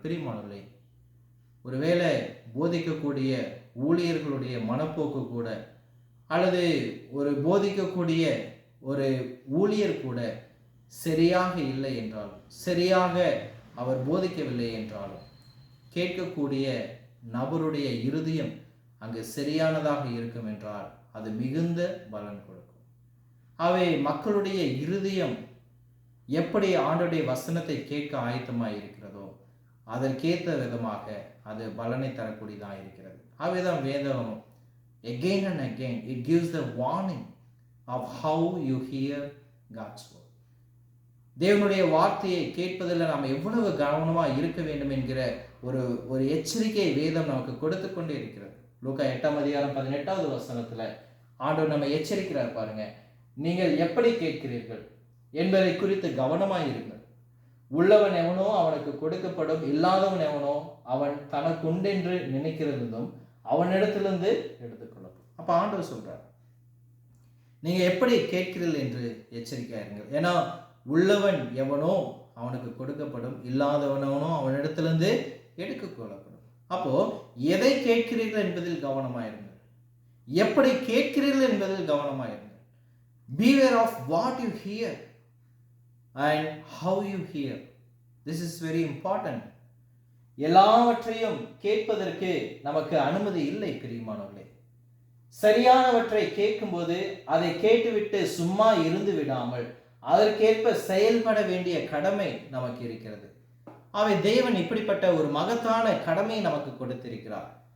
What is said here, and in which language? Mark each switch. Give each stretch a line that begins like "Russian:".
Tamil: பிரியமானவர்களே, ஒருவேளை போதிக்கக்கூடிய ஊழியர்களுடைய மனப்போக்கு கூட, அல்லது ஒரு போதிக்கக்கூடிய ஒரு ஊழியர் கூட சரியாக இல்லை என்றாலும், சரியாக அவர் போதிக்கவில்லை என்றாலும், கேட்கக்கூடிய நபருடைய இருதயம் அங்கு சரியானதாக இருக்கும் என்றால் அது மிகுந்த பலன் கொடுக்கும். அவை மக்களுடைய இருதயம் எப்படி ஆண்டவருடைய வசனத்தை கேட்க ஆயத்தமாக இருக்கிறதோ அதற்கேற்ற விதமாக அது பலனை தரக்கூடியதாக இருக்கிறது. அவைதான் வேதம்
English: again and again it gives the warning of how you hear God's word.
Tamil: தேவனுடைய வார்த்தையை கேட்பதில் நாம் எவ்வளவு கவனமாக இருக்க வேண்டும் என்கிற ஒரு எச்சரிக்கை வேதம் நமக்கு கொடுத்து கொண்டே இருக்கிறது. லூக்கா 8:18 வசனத்தில் ஆண்டவர் நம்ம எச்சரிக்கிறார் பாருங்க. நீங்கள் எப்படி கேட்கிறீர்கள் என்பதை குறித்து கவனமாக இருங்கள். உள்ளவன் எவனோ அவனுக்கு கொடுக்கப்படும், இல்லாதவன் எவனோ அவன் தனக்கு உண்டென்று நினைக்கிறதும் அவனிடத்திலிருந்து எடுத்துக்கொள்ளப்படும். அப்போ ஆண்டவர் சொல்றார், நீங்க எப்படி கேட்கிறீர்கள் என்று எச்சரிக்கையா இருங்கள். ஏன்னா உள்ளவன் எவனோ அவனுக்கு கொடுக்கப்படும், இல்லாதவனவனோ அவனிடத்திலிருந்து எடுத்துக்கொள்ளப்படும். அப்போ எதை கேட்கிறீர்கள் என்பதில் கவனமாயிருங்கள், எப்படி கேட்கிறீர்கள் என்பதில் கவனமாயிருங்கள்.
English: Beware of what you hear and how you hear. This is very important.
Tamil: எல்லாவற்றையும் கேட்பதற்கு நமக்கு அனுமதி இல்லை பிரியமானவர்களே. சரியானவற்றை கேட்கும்போது அதை கேட்டுவிட்டு சும்மா இருந்து விடாமல் அதற்கேற்ப செயல்பட வேண்டிய கடமை நமக்கு இருக்கிறது. அவை தேவன் இப்படிப்பட்ட ஒரு மகத்தான கடமையை நமக்கு கொடுத்திருக்கிறார்.